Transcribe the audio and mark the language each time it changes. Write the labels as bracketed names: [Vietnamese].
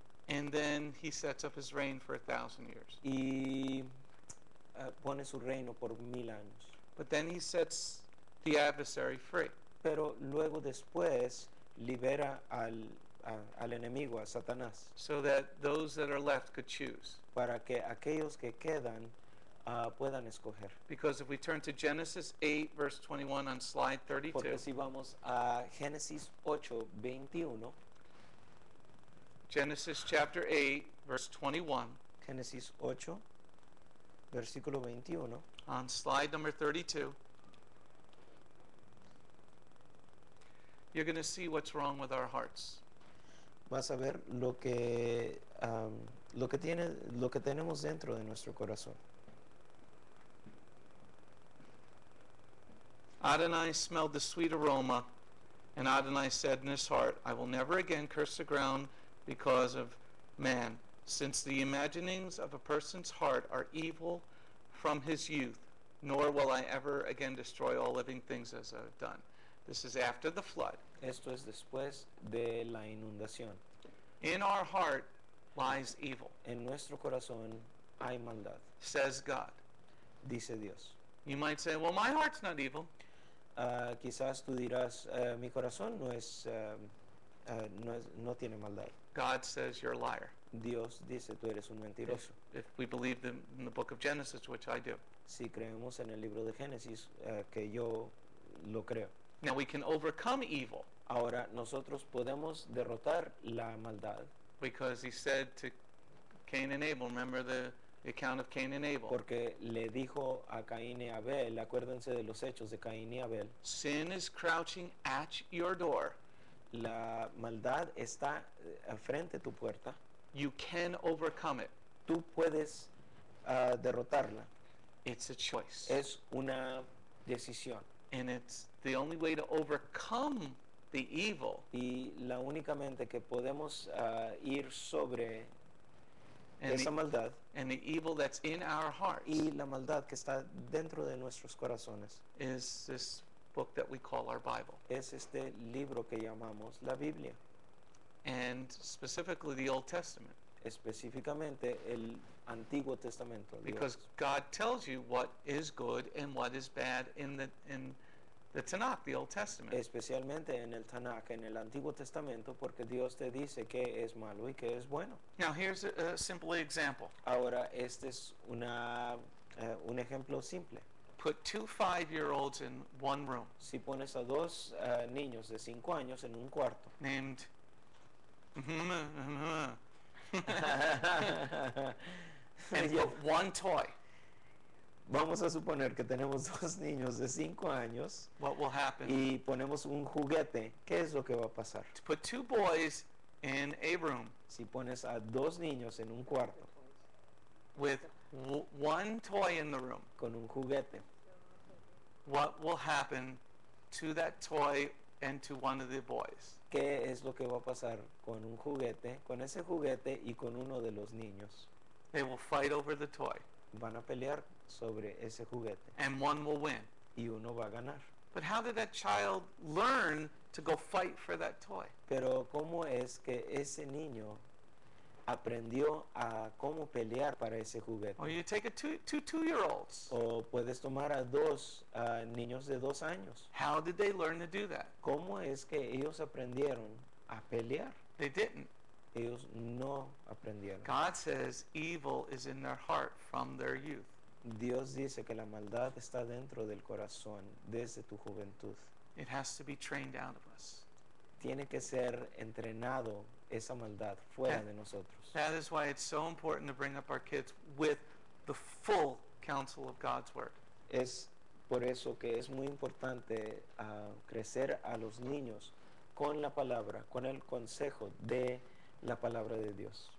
[English] And then He sets up His reign for 1,000 years. [Spanish] y pone su reino por 1000 años. [English] But then he sets the adversary free. [Spanish] Pero luego después libera al enemigo, a Satanás, [English] So that those that are left could choose. [Spanish] para que aquellos que quedan puedan escoger. [English] Because if we turn to Genesis 8, verse 21 on slide 32, [Spanish] Porque si vamos a Génesis 8:21, [English] Genesis chapter 8, verse 21, [Spanish] Génesis 8, versículo 21, [English] on slide number 32, you're going to see what's wrong with our hearts. [Spanish] vas a ver lo que tenemos dentro de nuestro corazón. [English] Adonai smelled the sweet aroma, and Adonai said in his heart, I will never again curse the ground because of man, since the imaginings of a person's heart are evil from his youth, nor will I ever again destroy all living things as I've done. This is after the flood. [Spanish] Esto es después de la inundación. [English] In our heart lies evil, [Spanish] En nuestro corazón hay maldad, [English] says God. [Spanish] dice Dios. [English] You might say, well, my heart's not evil. [Spanish] Quizás tú dirás, mi corazón no tiene maldad. [English] God says you're a liar. [Spanish] Dios dice, tú eres un mentiroso. [English] If we believe in the book of Genesis, which I do. [Spanish] Si creemos en el libro de Génesis, que yo lo creo. [English] Now we can overcome evil [Spanish] Ahora, nosotros podemos derrotar la maldad [English] because he said to Cain and Abel, remember the account of Cain and Abel. [Spanish] porque le dijo a Caín y Abel, acuérdense de los hechos de Caín y Abel, [English] Sin is crouching at your door. [Spanish] la maldad está frente a tu puerta, [English] You can overcome it. [Spanish] tú puedes derrotarla. [English] It's a choice. [Spanish] Es una decisión. [English] And it's the only way to overcome the evil [Spanish] Y la únicamente que podemos ir sobre [English] and [Spanish] esa [English] the, [Spanish] maldad [English] and the evil that's in our hearts [Spanish] y la maldad que está dentro de nuestros corazones [English] is this book that we call our Bible. [Spanish] es este libro que llamamos la Biblia, [English] And specifically the Old Testament. [Spanish] específicamente el Antiguo Testamento. Dios. [English] Because God tells you what is good and what is bad in the Tanakh, the Old Testament. [Spanish] Especialmente en el Tanakh, en el Antiguo Testamento, porque Dios te dice qué es malo y qué es bueno. [English] Now here's a simple example. [Spanish] Ahora, este es un ejemplo simple. [English] Put 2 5-year-olds in one room [Spanish] Si pones a dos niños de 5 años en un cuarto, [English] named and Ya- put one toy, [Spanish] vamos a suponer que tenemos dos niños de 5 años [English] what will happen? [Spanish] y ponemos un juguete, ¿qué es lo que va a pasar? [English] To put 2 boys in a room [Spanish] Si pones a dos niños en un cuarto [English] with one toy in the room, [Spanish] con un juguete, [English] what will happen to that toy and to one of the boys? [Spanish] ¿qué es lo que va a pasar con un juguete, con ese juguete y con uno de los niños? [English] They will fight over the toy, [Spanish] Van a pelear sobre ese juguete [English] and one will win. [Spanish] y uno va a ganar. [English] But how did that child learn to go fight for that toy? [Spanish] Pero ¿cómo es que ese niño aprendió a cómo pelear para ese juguete? [English] Or you take two 2-year-olds. [Spanish] O puedes tomar a dos niños de 2 años. [English] How did they learn to do that? [Spanish] ¿Cómo es que ellos aprendieron a pelear? [English] They didn't. [Spanish] Ellos no aprendieron. [English] God says evil is in their heart from their youth. [Spanish] Dios dice que la maldad está dentro del corazón desde tu juventud. [English] It has to be trained out of us. [Spanish] Tiene que ser entrenado esa maldad fuera de nosotros. [English] That is why it's so important to bring up our kids with the full counsel of God's word. [Spanish] Es por eso que es muy importante crecer a los niños con la palabra, con el consejo de la palabra de Dios.